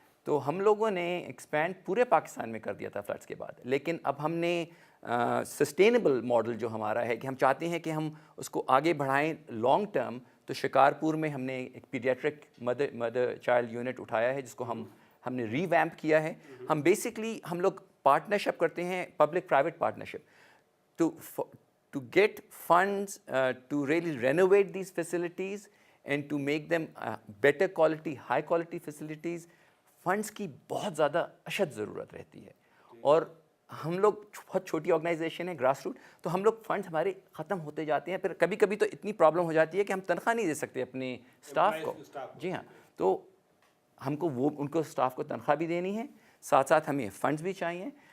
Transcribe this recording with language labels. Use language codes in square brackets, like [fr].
[ur] تو ہم لوگوں نے ایکسپینڈ پورے پاکستان میں کر دیا تھا فلڈس کے بعد. لیکن اب ہم نے سسٹینیبل ماڈل جو ہمارا ہے کہ ہم چاہتے ہیں کہ ہم اس کو آگے بڑھائیں لانگ ٹرم. تو شکارپور میں ہم نے ایک پیڈیاٹرک مدر چائلڈ یونٹ اٹھایا ہے جس کو ہم نے ری ویمپ کیا ہے. ہم بیسکلی ہم لوگ پارٹنرشپ کرتے ہیں، public private partnership, [en] to get funds to really renovate these facilities and to make them better quality, high quality facilities. [ur] Funds کی بہت زیادہ اشد ضرورت رہتی ہے، اور ہم لوگ بہت چھوٹی آرگنائزیشن ہے، گراس روٹ، تو ہم لوگ فنڈس ہمارے ختم ہوتے جاتے ہیں. پھر کبھی کبھی تو اتنی پرابلم ہو جاتی ہے کہ ہم تنخواہ نہیں دے سکتے اپنے اسٹاف کو. جی ہاں، تو ہم کو ان کو اسٹاف کو تنخواہ بھی دینی ہے، ساتھ ساتھ ہمیں فنڈس بھی چاہیے.